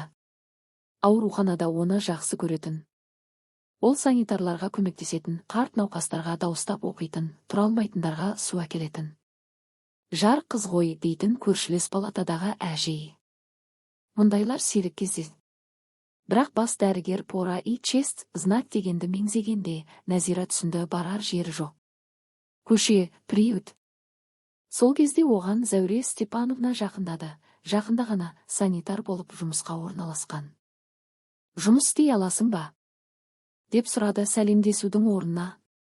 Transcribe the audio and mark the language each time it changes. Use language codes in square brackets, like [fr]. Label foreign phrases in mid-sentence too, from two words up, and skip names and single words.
[kk] Ауруханада оны жақсы көретін. Ол санитарларға көмектесетін, қарт науқастарға дауыстап оқитын, тұра алмайтындарға су әкелетін. Жар қыз ғой дейтін көршілес палатадағы әжей. Мұндайлар сирек кездеседі. Бірақ бас дәрігер [ru] пора и честь знать [kk] дегенді меңзегенде Нәзира түсінді, барар жері жоқ. Көше, приют. Сол кезде оған Зәуре Степановна жақындады. Жақында ғана санитар болып жұмысқа орналасқан. Жұмыс істей аласың ба? Деп сұрады сәлемдесудің орнына.